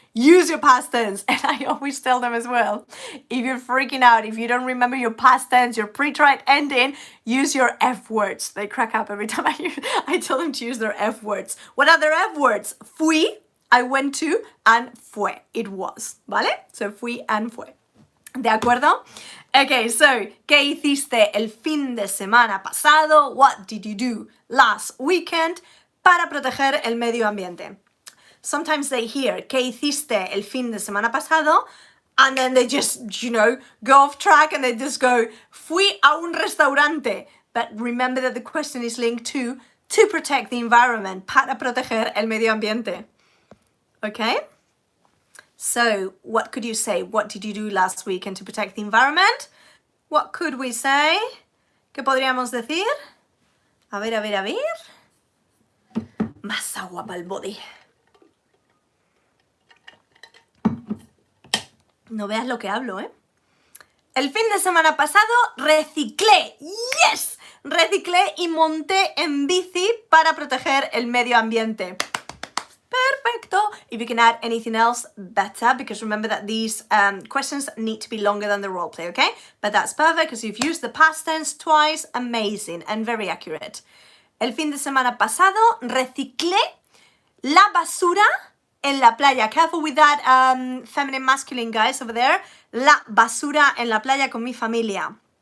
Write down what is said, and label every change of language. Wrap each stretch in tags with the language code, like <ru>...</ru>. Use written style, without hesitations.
<en>Use your past tense. And I always tell them as well, if you're freaking out, if you don't remember your past tense, your pre-tried ending, use your F words. They crack up every time I tell them to use their F words. What are their F words? Fui, I went to, and fue, it was.</en> <es>¿Vale? So fui and fue. ¿De acuerdo? Okay, so, ¿qué hiciste el fin de semana pasado?</es> <en>What did you do last weekend</en> <es>para proteger el medio ambiente?</es> <en>Sometimes they hear,</en> <es>¿qué hiciste el fin de semana pasado?</es> <en>And then they just, go off track and they just go,</en> <es>fui a un restaurante.</es> <en>But remember that the question is linked to protect the environment,</en> <es>para proteger el medio ambiente.</es> <en>Okay? So, what could you say? What did you do last weekend to protect the environment? What could we say?</en> <es>¿Qué podríamos decir? A ver. Más agua para el body. No veas lo que hablo, ¿eh? El fin de semana pasado reciclé. ¡Yes! Reciclé y monté en bici para proteger el medio ambiente. Perfecto.</es> <en>If you can add anything else, better, because remember that these questions need to be longer than the role play, okay? But that's perfect because you've used the past tense twice. Amazing and very accurate.</en> <es>El fin de semana pasado reciclé la basura en la playa.</es> <en>Careful with that feminine masculine, guys, over there.</en> <es>La basura en la playa con mi familia.</es>